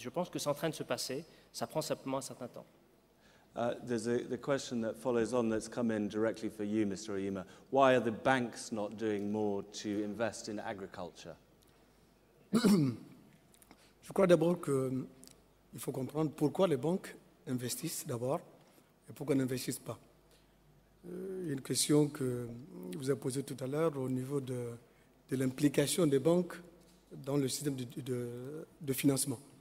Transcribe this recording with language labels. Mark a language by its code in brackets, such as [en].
[fr] Je pense que c'est en train de se passer, ça prend simplement un certain temps. [en] There's the question that follows on that's come in directly for you, Mr. Oyema. Why are the banks not doing more to invest in agriculture? [fr] Je crois d'abord qu'il faut comprendre pourquoi les banques investissent d'abord et pourquoi n'investissent pas. Il y a une question que vous avez posée tout à l'heure au niveau de l'implication des banques dans le système de financement.